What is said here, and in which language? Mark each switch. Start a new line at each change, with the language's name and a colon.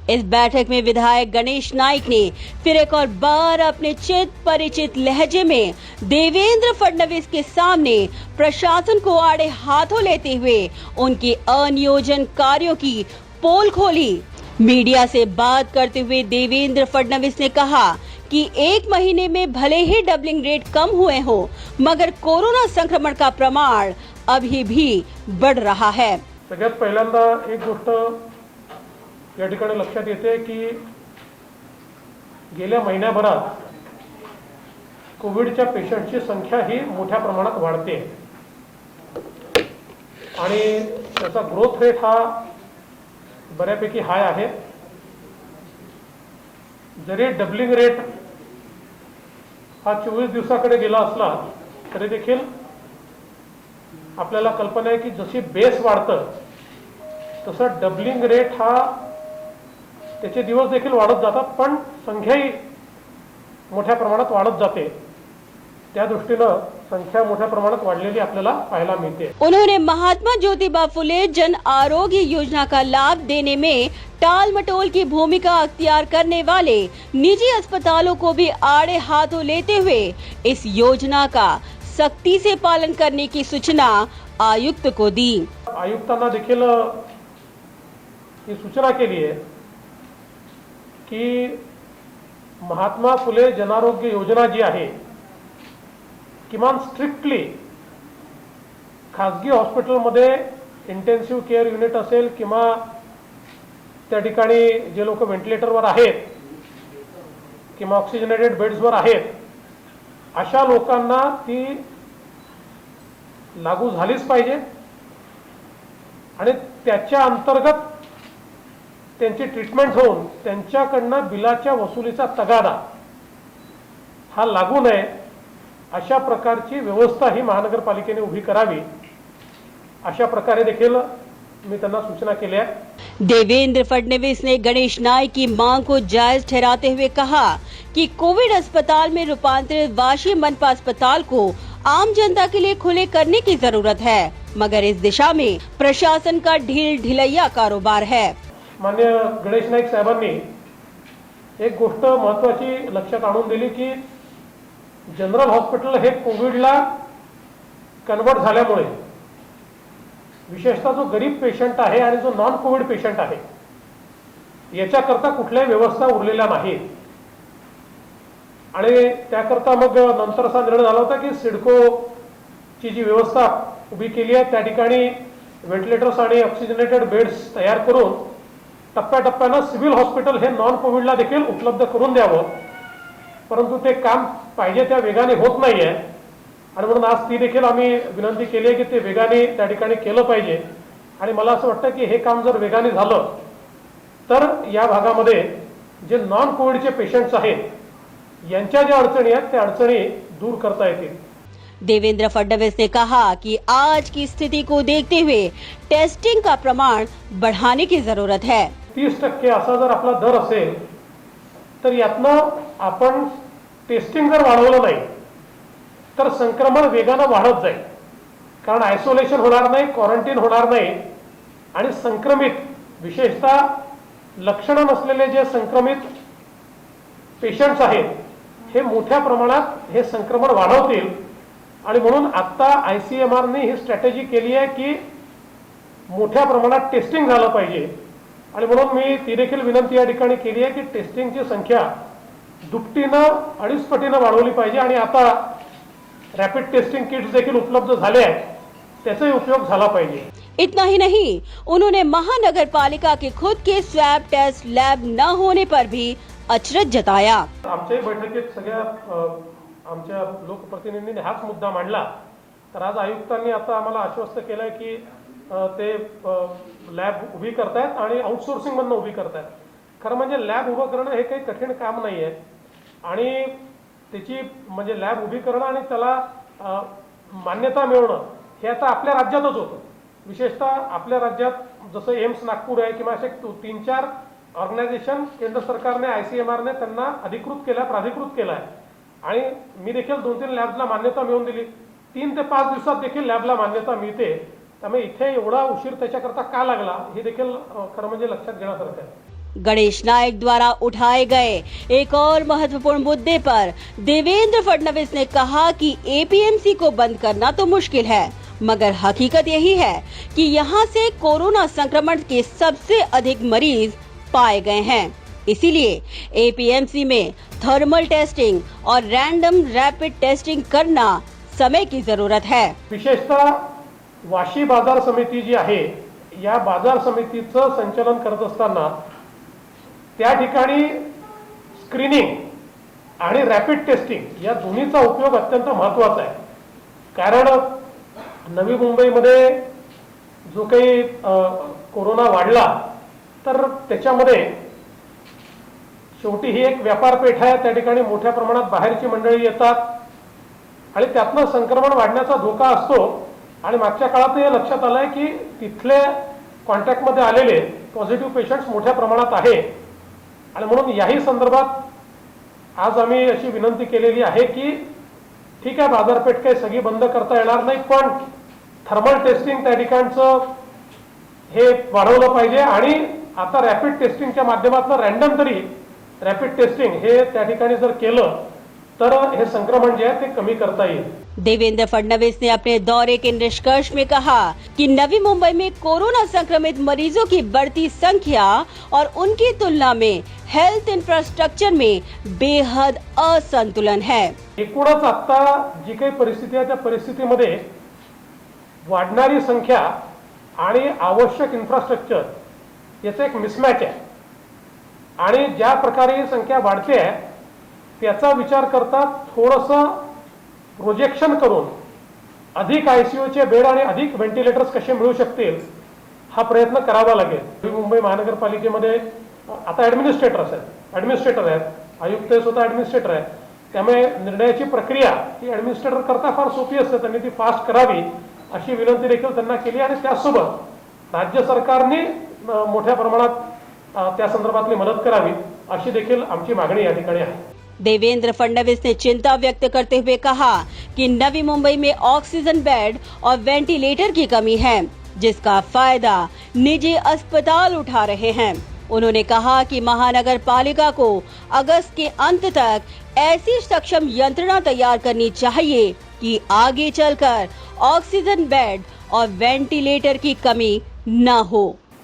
Hindi: इस बैठक में विधायक गणेश नाइक ने फिर एक और बार अपने चित परिचित लहजे में देवेंद्र फडणवीस के सामने प्रशासन को आड़े हाथों लेते हुए उनके अनियोजन कार्यों की पोल खोली। मीडिया से बात करते हुए देवेंद्र फडणवीस ने कहा कि 1 महीने में भले ही डबलिंग रेट कम हुए हो, मगर कोरोना संक्रमण का प्रमाण अभी भी बढ़ रहा है।
Marathi: सगळ्यात पहिल्यांदा एक गोष्ट या ठिकाणी लक्षात येते की गेल्या महिन्याभरात कोविडच्या पेशंटची संख्या ही मोठ्या प्रमाणात वाढते आणि त्याचा ग्रोथ रेट हा बऱ्यापैकी हाय आहे। जरी डबलिंग रेट हा 24 दिवसाकडे गेला असला तरी देखील आपल्याला कल्पना आहे की जशी बेस वाढतं तसं डबलिंग रेट हा त्याचे दिवस देखील वाढत जातात, पण संख्याही मोठ्या प्रमाणात वाढत जाते। त्या दृष्टीनं संख्या मोठ्या प्रमाणात वाढलेली आपल्याला पाहायला मिळते।
Hindi: उन्होंने महात्मा ज्योतिबा फुले जन आरोग्य योजना का लाभ देने में टाल मटोल की भूमिका अख्तियार करने वाले निजी अस्पतालों को भी आड़े हाथों लेते हुए इस योजना का सख्ती से पालन करने की सूचना आयुक्त को दी।
Marathi: आयुक्तांना देखील ही सूचना केली आहे की महात्मा फुले जनारोग्य योजना जी आहे किमान स्ट्रिक्टली खासगी हॉस्पिटलमध्ये इंटेन्सिव्ह केअर युनिट असेल किंवा त्या ठिकाणी जे लोक व्हेंटिलेटरवर आहेत किंवा ऑक्सिजनेटेड बेड्सवर आहेत अशा लोकांना ती लागू झालीच पाहिजे आणि त्याच्या अंतर्गत त्यांची ट्रीटमेंट होऊन त्यांच्याकडनं बिलाच्या वसुलीचा तगादा हा लागू नये अशा प्रकारची व्यवस्था ही महानगरपालिकेने उभी करावी अशा प्रकारे देखील मी त्यांना सूचना केल्या।
Hindi: देवेंद्र फडणवीस ने गणेश नाइक की मांग को जायज ठहराते हुए कहा कि कोविड अस्पताल में रूपांतरित वाशी मनपा अस्पताल को आम जनता के लिए खुले करने की जरूरत है, मगर इस दिशा में प्रशासन का ढील ढिलैया कारोबार है।
Marathi: माननीय गणेश नाईक साहेबांनी एक गोष्ट महत्वाची लक्षात आणून दिली की जनरल हॉस्पिटल हे कोविडला कन्वर्ट झाल्यामुळे विशेषतः जो गरीब पेशंट आहे आणि जो नॉन कोविड पेशंट आहे याच्याकरता कुठल्याही व्यवस्था उरलेल्या नाहीत आणि त्याकरता मग नंतर असा निर्णय झाला होता की सिडकोची जी व्यवस्था उभी केली आहे त्या ठिकाणी व्हेंटिलेटर्स आणि ऑक्सिजनेटेड बेड्स तयार करून टप्प्याटप्प्यानं सिव्हिल हॉस्पिटल हे नॉन कोविडला देखील उपलब्ध करून द्यावं, परंतु ते काम पाहिजे त्या वेगाने होत नाहीये आणि म्हणून आज ती देखील आम्ही विनंती केली आहे की ते वेगाने त्या ठिकाणी केलं पाहिजे आणि मला असं वाटतं की हे काम जर वेगाने झालं तर या भागामध्ये जे नॉन कोविडचे पेशंट्स आहेत यांच्या ज्या अडचणी आहेत त्या अडचणी दूर करता येतील।
Hindi: देवेंद्र फडणवीस ने कहा कि आज की स्थिति को देखते हुए टेस्टिंग का प्रमाण बढ़ाने की जरूरत है।
Marathi: 30% असा जर आपला दर असेल तर यातनं आपण टेस्टिंग जर वाढवलं नाही तर संक्रमण वेगानं वाढत जाईल, कारण आयसोलेशन होणार नाही, क्वारंटाईन होणार नाही आणि संक्रमित विशेषतः लक्षणं नसलेले जे संक्रमित पेशंट्स आहेत हे मोठ्या प्रमाणात हे संक्रमण वाढवतील आणि म्हणून आता आयसीएमआरने ही स्ट्रॅटेजी केली आहे की मोठ्या प्रमाणात टेस्टिंग झालं पाहिजे आणि म्हणून मी ती देखील विनंती या ठिकाणी केली आहे की टेस्टिंगची संख्या दुपटीनं 2.5 पटीनं वाढवली पाहिजे आणि आता रॅपिड टेस्टिंग किट्स देखील उपलब्ध झाले आहेत त्याचाही उपयोग झाला पाहिजे।
Hindi: इतना ही नहीं, उन्होंने महानगर पालिका के खुद के स्वैब टेस्ट लैब न होने पर भी अचरज जताया।
Marathi: आमच्या बैठकीत सगळ्या आमच्या लोकप्रतिनिधींनी हाच मुद्दा मांडला तर आज आयुक्तांनी आता आम्हाला आश्वस्त केलंय की ते लॅब उभी करतायत आणि आउटसोर्सिंग मधून उभी करतायत। खरं म्हणजे लॅब उभं करणं हे काही कठीण काम नाही आहे आणि त्याची म्हणजे लॅब उभी करणं आणि त्याला मान्यता मिळवणं हे आता आपल्या राज्यातच होतं। विशेषतः आपल्या राज्यात जसं एम्स नागपूर आहे किंवा असे 3-4 ऑर्गनायझेशन केंद्र सरकारने आयसीएमआरने त्यांना अधिकृत केलं, प्राधिकृत केलं आहे आणि मी देखील 2-3 लॅबला मान्यता मिळवून दिली। 3 ते 5 दिवसात देखील लॅबला मान्यता मिळते, त्यामुळे इथे एवढा उशीर त्याच्याकरता का लागला हे देखील खरं म्हणजे लक्षात घेण्यासारखं आहे।
Hindi: गणेश नाइक द्वारा उठाए गए एक और महत्वपूर्ण मुद्दे पर देवेंद्र फडणवीस ने कहा कि एपीएमसी को बंद करना तो मुश्किल है, मगर हकीकत यही है कि यहाँ से कोरोना संक्रमण के सबसे अधिक मरीज पाए गए हैं। इसीलिए एपीएमसी में थर्मल टेस्टिंग और रैंडम रैपिड टेस्टिंग करना समय की जरूरत है।
Marathi: विशेषतः वाशी बाजार समिती जी आहे या बाजार समितीचं संचालन करत असताना त्या ठिकाणी स्क्रीनिंग आणि रॅपिड टेस्टिंग या दोन्हीचा उपयोग अत्यंत महत्त्वाचा आहे, कारण नवी मुंबईमध्ये जो काही कोरोना वाढला तर त्याच्यामध्ये शेवटी ही एक व्यापारपेठ आहे, त्या ठिकाणी मोठ्या प्रमाणात बाहेरची मंडळी येतात आणि त्यातनं संक्रमण वाढण्याचा धोका असतो आणि मागच्या काळात हे लक्षात आलंय की तिथले कॉन्टॅक्टमध्ये आलेले पॉझिटिव्ह पेशंट्स मोठ्या प्रमाणात आहे आणि म्हणून याही संदर्भात आज आम्ही अशी विनंती केलेली आहे की ठीक आहे, बाजारपेठ काही सगळी बंद करता येणार नाही, पण थर्मल टेस्टिंग त्या ठिकाणचं हे वाढवलं पाहिजे आणि आता रॅपिड टेस्टिंगच्या माध्यमातून रॅन्डम तरी रॅपिड टेस्टिंग हे त्या ठिकाणी जर केलं तर हे संक्रमण जे आहे ते कमी करता येईल।
Hindi: देवेंद्र फडणवीस ने अपने दौरे के निष्कर्ष में कहा कि नवी मुंबई में कोरोना संक्रमित मरीजों की बढ़ती संख्या और उनकी तुलना में हेल्थ इंफ्रास्ट्रक्चर में बेहद असंतुलन है।
Marathi: एकूणच आता जी काही परिस्थिती आहे त्या परिस्थितीमध्ये वाढणारी संख्या आणि आवश्यक इन्फ्रास्ट्रक्चर याचा एक मिसमॅच आहे आणि ज्या प्रकारे ही संख्या वाढते आहे त्याचा विचार करता थोडंसं प्रोजेक्शन करून अधिक आयसीयूचे बेड आणि अधिक व्हेंटिलेटर्स कसे मिळू शकतील हा प्रयत्न करावा लागेल। नवी मुंबई महानगरपालिकेमध्ये आता ॲडमिनिस्ट्रेटर आहेत, आयुक्त स्वतः ॲडमिनिस्ट्रेटर आहेत, त्यामुळे निर्णयाची प्रक्रिया ही ॲडमिनिस्ट्रेटर करता फार सोपी असते, त्यांनी ती फास्ट करावी अशी विनंती देखील त्यांना केली आणि त्यासोबत राज्य सरकारने मोठ्या प्रमाणात त्या संदर्भातली मदत करावी अशी देखील आमची मागणी या ठिकाणी आहे।
Hindi: देवेंद्र फडणवीस ने चिंता व्यक्त करते हुए कहा कि नवी मुंबई में ऑक्सीजन बेड और वेंटिलेटर की कमी है, जिसका फायदा निजी अस्पताल उठा रहे हैं। उन्होंने कहा कि महानगर पालिका को अगस्त के अंत तक ऐसी सक्षम यंत्रणा तैयार करनी चाहिए कि आगे चलकर ऑक्सीजन बेड और वेंटिलेटर की कमी न हो।